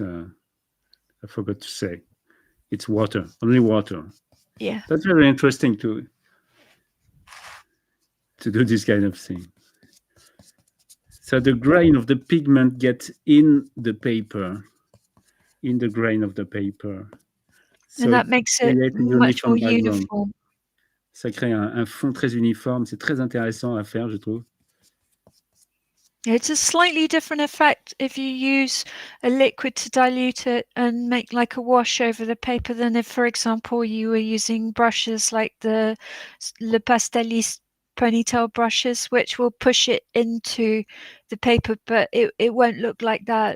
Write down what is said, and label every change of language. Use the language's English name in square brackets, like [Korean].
[English] I forgot to say, it's water, only water. Yeah. That's very interesting to do this kind of thing. So the grain of the pigment gets in the paper, in the grain of the paper. So And that makes it create a much more uniform background. uniform. [French] Ça crée un fond très uniforme. C'est très intéressant à faire, je trouve. [English] It's a slightly different effect if you use a liquid to dilute it and make like a wash over the paper than if, for example, you were using brushes like the Le Pastelis ponytail brushes, which will push it into the paper, but it won't look like that.